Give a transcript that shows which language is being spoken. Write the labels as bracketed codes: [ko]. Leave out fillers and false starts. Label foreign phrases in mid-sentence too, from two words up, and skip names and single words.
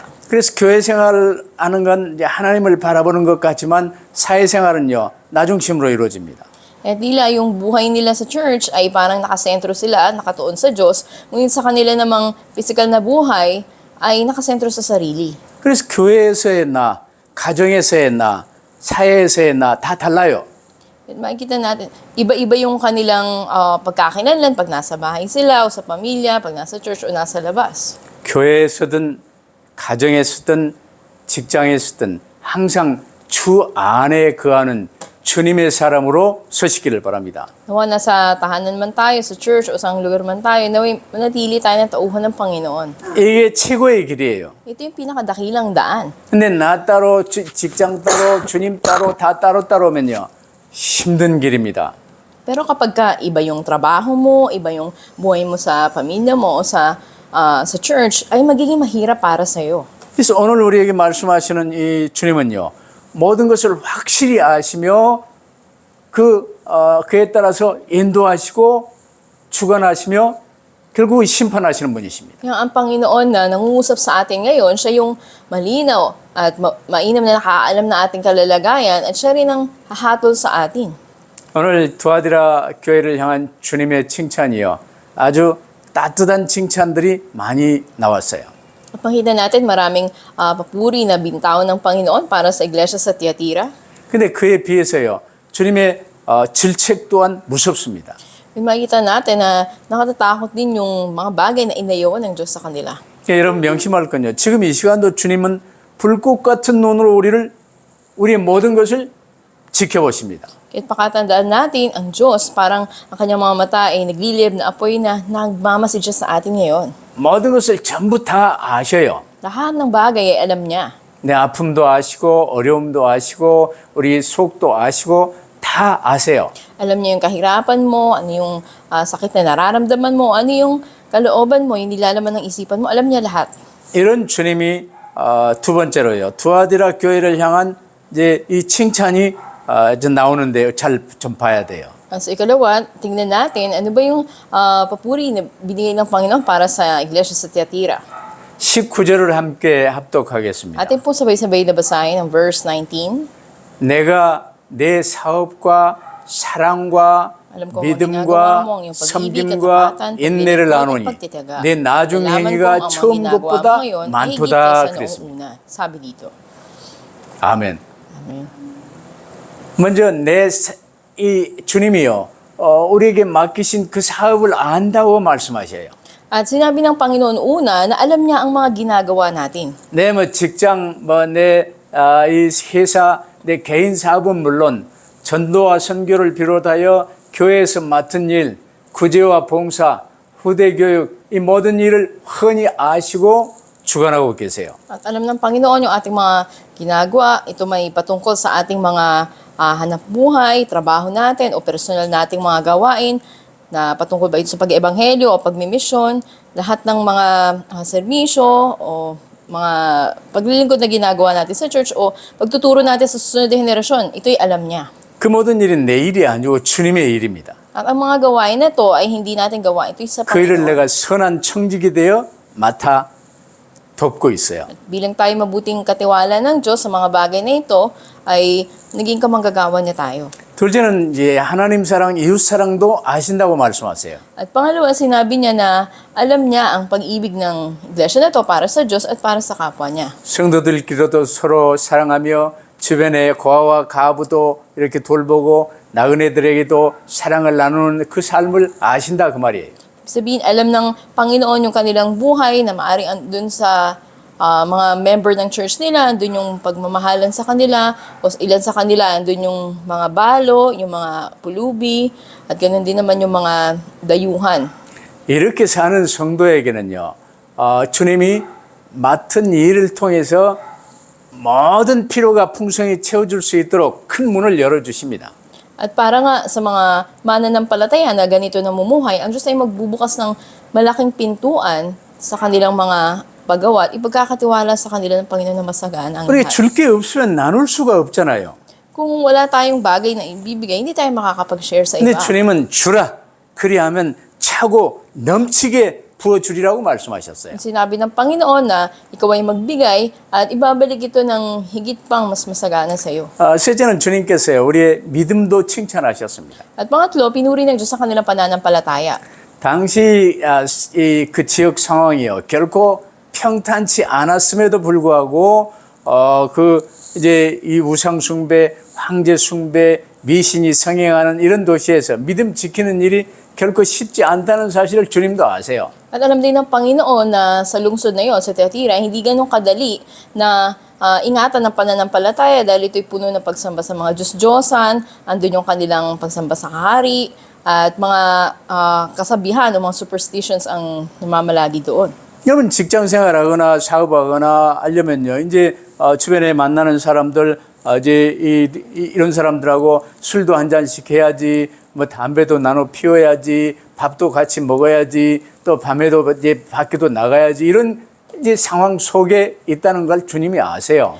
[ko] 그래서 교회 생활하는 건 이제 하나님을 바라보는 것 같지만 사회생활은요 나중심으로 이루어집니다. [tl] At tila yung buhay nila sa church ay parang nakasentro sila, nakatuon sa Diyos, ngunit sa kanila namang physical na buhay ay nakasentro sa sarili. [ko] 그래서 교회에서의 나, 가정에서의 나, 사회에서의 나 다 달라요. [tl] At makikita natin, iba-iba yung kanilang pagkakinalan pag nasa bahay sila o sa pamilya, pag nasa church o nasa labas. [ko] 교회에서든 가정에서든 직장에서든 항상 주 안에 거하는 주님의 사람으로 서시기를 바랍니다. [tl] Nawa nasa tahanan man tayo, sa church o sa lugar man tayo, naway manatili tayo ng tauhan ng Panginoon. [ko] 이게 최고의 길이에요. [tl] Ito yung pinakadakilang daan. [ko] 근데 나 따로, 직장 따로, 주님 따로, 다 따로따로면요. 힘든 길입니다. [tl] Pero kapag ka iba yung trabaho mo, iba yung buhay mo sa pamilya mo o sa church, ay magiging mahirap para sa'yo. [ko] 그래서 오늘 우리에게 말씀하시는 이 주님은요. 모든 것을 확실히 아시며 그에 따라서 인도하시고 주관하시며 결국 심판하시는 분이십니다. [tl] Kaya ang Panginoon na nangungusap sa atin ngayon, siya yung malinaw at mainam na nakaalam na ating kalalagayan at siya rin ang hahatol sa atin. [ko] 오늘 두아디라 교회를 향한 주님의 칭찬이요. 아주 따뜻한 칭찬들이 많이 나왔어요. [tl] At makita natin maraming papuri na bintawan ng Panginoon para sa iglesia sa Tiatira. [ko] 근데 그에 비해서요. 주님의 질책 또한 무섭습니다. [tl] At makita natin na nakatatakot din yung mga bagay na inayawan ng Diyos sa kanila. [ko] 여러분 명심할 건요. 지금 이 시간도 주님은 불꽃 같은 눈으로 우리의 모든 것을 지켜보십니다. [tl] Kahit pakatandaan natin, ang Diyos, parang ang kanyang mga mata ay naglilib na apoy na nagmamasidya sa atin ngayon. [ko] 모든 것을 전부 다 아셔요. [tl] Lahat ng bagay ay alam niya. [ko] 내 아픔도 아시고 어려움도 아시고 우리 속도 아시고 다 아세요. [tl] Alam niya yung kahirapan mo, ano yung sakit na nararamdaman mo, ano yung kalooban mo, yung nilalaman ng isipan mo, alam niya lahat. [ko] 이런 주님이 두 번째로요. 두아디라 교회를 향한 이제 이 칭찬이 이제 나오는데요. 잘 좀 봐야 돼요. [tl] Sa ikalawa, tingnan natin, ano ba yung papuri na binigay ng Panginoon para sa iglesia sa Tiatira. [ko] 19절을 함께 합독하겠습니다. [tl] Atin po sabay-sabay na basahin ang verse 19. [ko] 내가 내 사업과 사랑과 [tl] Alam ko ang ginagawa [ko] 믿음과 [tl] mo, ang iyong pag-ibig, [ko] 섬김과 [tl] katapatan, [ko] 인내를 [tl] pagtitipon, [ko] 나누니 [tl] at pagtitiyaga. [ko] 내 나중 [tl] Nalaman ko [ko] 행위가 [tl] ang mga [ko] 처음 [tl] ginagawa [ko] 것보다 [tl] mo ngayon ay higit [ko] 많도다 [tl] kaysa noong [ko] 그랬습니다. [tl] una. Sabi dito. [ko] 아멘. [tl] Amen. [ko] 먼저 이 주님이요 우리에게 맡기신 그 사업을 안다고 말씀하셔요. [tl] At sinabi ng Panginoon una na alam niya ang mga ginagawa natin. [ko] 내 뭐 직장 이 회사 내 개인 사업은 물론 전도와 선교를 비롯하여 교회에서 맡은 일, 구제와 봉사, 후대 교육 이 모든 일을 흔히 아시고 주관하고 계세요. [tl] At alam ng Panginoon yung ating mga ginagawa. Ito may patungkol sa ating mga hanap buhay, trabaho natin, o personal nating mga gawain na patungkol ba ito sa pag-ebanghelyo o pagmimisyon, lahat ng mga serbisyo o mga paglilingkod na ginagawa natin sa church o pagtuturo natin sa susunod na henerasyon, ito'y alam niya. [ko] 그 모든 일은 내 일이 아니고 주님의 일입니다. [tl] At ang mga gawain na to ay hindi natin gawain. Ito'y sa [ko] 그 일을 [tl] Panginoon. [ko] 내가 선한 청직이 되어 맡아 돕고 있어요. [tl] Bilang tayo mabuting katiwala ng Diyos sa mga bagay na ito, ay naging kamanggagawa niya tayo. [ko] 둘째는 이제 하나님 사랑, 이웃 사랑도 아신다고 말씀하세요. [tl] At pangalawa, sinabi niya na alam niya ang pag-ibig ng iglesia na to para sa Diyos at para sa kapwa niya. [ko] 성도들끼리도 서로 사랑하며 주변의 고아와 가부도 이렇게 돌보고 나그네들에게도 사랑을 나누는 그 삶을 아신다 그 말이에요. [tl] Sabihin, alam ng Panginoon yung kanilang buhay na maaaring andun sa mga member ng church nila, andun yung pagmamahalan sa kanila, o ilan sa kanila, andun yung mga balo, yung mga pulubi, at ganoon din naman yung mga dayuhan. [ko] 이렇게 사는 성도에게는요, 주님이 맡은 일을 통해서 모든 필요가 풍성히 채워줄 수 있도록 큰 문을 열어주십니다. [tl] At para nga sa mga mananampalataya na ganito namumuhay, ang Diyos ay magbubukas ng malaking pintuan sa kanilang mga paggawa at ipagkakatiwala sa kanila ng Panginoon na masagaan ang [ko] 우리가 [tl] lahat. [ko] 줄 게 없으면 나눌 수가 없잖아요. [tl] Kung wala tayong bagay na ibibigay, hindi tayo makakapag-share sa [ko] 근데 [tl] iba. [ko] 주님은 주라. 그리하면 차고 넘치게 부어주리라고 말씀하셨어요. [tl] Sinabi ng Panginoon na ikaw ay magbigay at ibabalik ito ng higit pang mas masagana sa iyo. [ko] 셋째는 주님께서요, 우리의 믿음도 칭찬하셨습니다. [tl] At pangatlo, pinuri ng Diyos ang kanilang pananampalataya. [ko] 당시 그 지역 상황이요, 결코 평탄치 않았음에도 불구하고 이제 이 우상 숭배, 황제 숭배, 미신이 성행하는 이런 도시에서 믿음 지키는 일이 결코 쉽지 않다는 사실을 주님도 아세요. [tl] At alam din ng Panginoon na sa lungsod na yon, sa Tiatira, hindi ganun kadali na ingatan ng pananampalataya dahil ito'y puno ng pagsamba sa mga Diyos-Diyosan, andun yung kanilang pagsamba sa kahari, at mga kasabihan o mga superstitions ang namamalagi doon. [ko] 여러분 직장 생활하거나 사업하거나 하려면요, 이제 주변에 만나는 사람들, 이제 이런 사람들하고 술도 한 잔씩 해야지, 뭐 담배도 나눠 피워야지, 밥도 같이 먹어야지, 또 밤에도 이제 밖에도 나가야지, 이런 이제 상황 속에 있다는 걸 주님이 아세요.